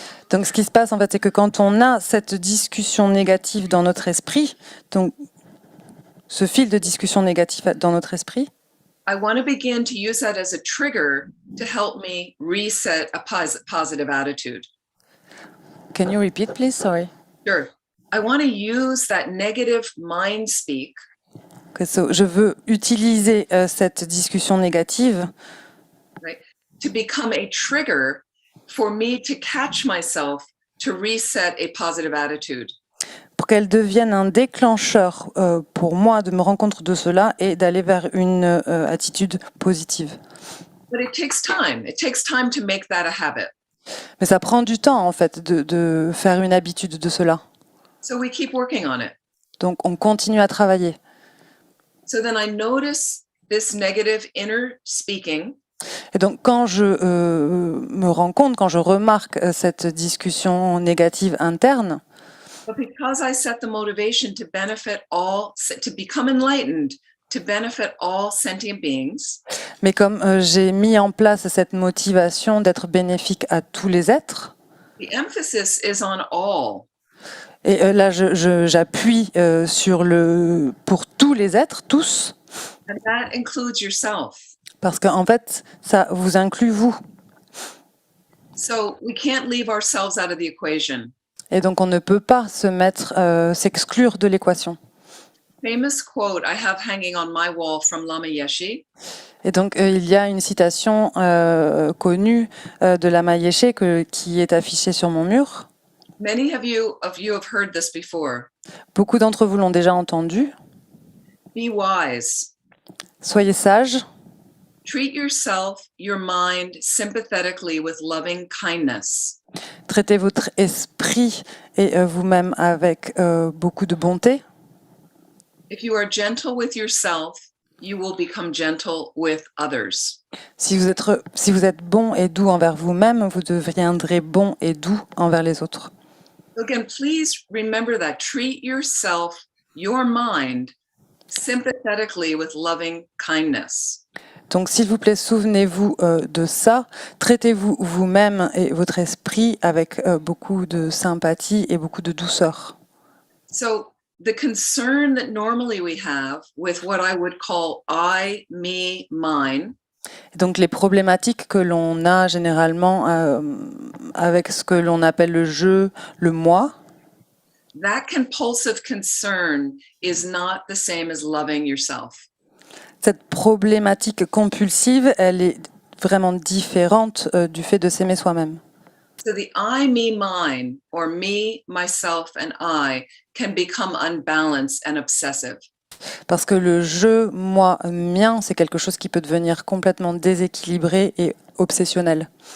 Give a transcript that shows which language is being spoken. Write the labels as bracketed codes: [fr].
[fr] Donc ce qui se passe en fait, c'est que quand on a cette discussion négative dans notre esprit, donc ce fil de discussion négative dans notre esprit, [en] I want to begin to use that as a trigger to help me reset a positive attitude. Can you repeat please? Sorry. Sure. I want to use that negative mind speak Okay, so [fr] je veux utiliser cette discussion négative [en] to become a trigger for me to catch myself to reset a positive attitude. [fr] pour qu'elle devienne un déclencheur pour moi de me rendre compte de cela et d'aller vers une attitude positive. [en] But it takes time. It takes time to make that a habit. [fr] Mais ça prend du temps en fait de faire une habitude de cela. [en] So we keep working on it. [fr] Donc on continue à travailler. [en] So then I notice this negative inner speaking. [fr] Et donc quand je me rends compte, quand je remarque cette discussion négative interne, [en] But because I set the motivation to benefit all, to become enlightened, to benefit all sentient beings, [fr] mais comme j'ai mis en place cette motivation d'être bénéfique à tous les êtres, [en] the emphasis is on all. [fr] et là j'appuie sur le pour tous les êtres, tous, [en] And that includes yourself. [fr] parce qu'en fait ça vous inclut vous. [en] So we can't leave ourselves out of the equation. [fr] Et donc on ne peut pas s'exclure de l'équation. [en] Famous quote I have hanging on my wall from Lama Yeshe. [fr] Et donc il y a une citation connue de Lama Yeshe qui est affichée sur mon mur. [en] Many of you have heard this before. [fr] Beaucoup d'entre vous l'ont déjà entendu. [en] Be wise. [fr] Soyez sages. [en] Treat yourself, your mind sympathetically with loving kindness. [fr] Traitez votre esprit et vous-même avec beaucoup de bonté. [en] If you are gentle with yourself, you will become gentle with others. [fr] Si vous êtes bon et doux envers vous-même, vous deviendrez bon et doux envers les autres. [en] Again, please remember that. Treat yourself, your mind, sympathetically with loving kindness. [fr] Donc, s'il vous plaît, souvenez-vous de ça. Traitez-vous vous-même et votre esprit avec beaucoup de sympathie et beaucoup de douceur. [en] So the concern that normally we have with what I would call I, me, mine, [fr] Donc, les problématiques que l'on a généralement avec ce que l'on appelle le je, le moi, [en] that compulsive concern is not the same as loving yourself. [fr] cette problématique compulsive, elle est vraiment différente du fait de s'aimer soi-même. [en] So the I, me, mine, or me, myself, and I can become unbalanced and obsessive. [fr] Parce que le je, moi, mien, c'est quelque chose qui peut devenir complètement déséquilibré et obsessionnel.